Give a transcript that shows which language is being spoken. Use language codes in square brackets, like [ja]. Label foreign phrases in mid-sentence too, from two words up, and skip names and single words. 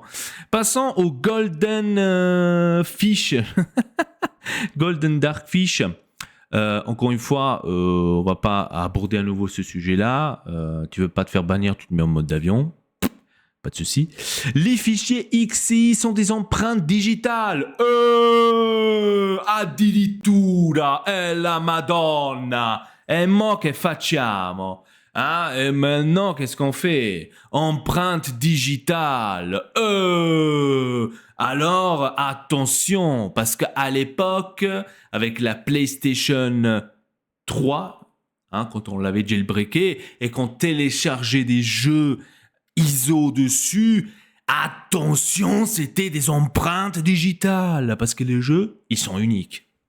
[fr] Passons au Golden Fish. Golden Dark Fish. Encore une fois, on va pas aborder à nouveau ce sujet-là. Tu veux pas te faire bannir, tu te mets en mode d'avion. Pas de souci. Les fichiers XI sont des empreintes digitales. [it] Addirittura, la Madonna. E mo che facciamo? [fr] Hein? Et maintenant, qu'est-ce qu'on fait? Empreinte digitale. Alors, attention, parce qu'à l'époque, avec la PlayStation 3, hein, quand on l'avait jailbreaké et qu'on téléchargeait des jeux ISO dessus, attention, c'était des empreintes digitales, parce que les jeux, ils sont uniques.